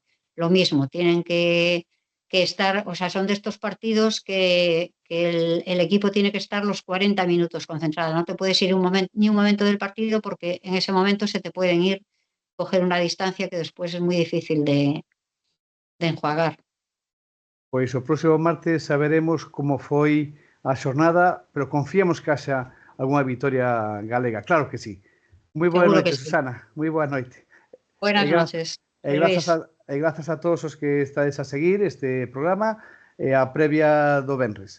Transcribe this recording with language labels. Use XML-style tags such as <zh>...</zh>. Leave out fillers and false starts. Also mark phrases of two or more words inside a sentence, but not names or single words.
<es>Lo mismo, tienen que estar, o sea, son de estos partidos que el equipo tiene que estar los 40 minutos concentrado. No te puedes ir ni un momento del partido porque en ese momento se te pueden ir, coger una distancia que después es muy difícil de enjuagar.</es> <gl>Pois o próximo martes saberemos como foi a xornada, pero confiamos que haxa alguna vitoria galega, claro que sí. Moi boa noite, Susana, moi boa noite.</gl> <es>Buenas noches.</es> <gl>E grazas a todos os que estades a seguir este programa e a previa do venres.</gl>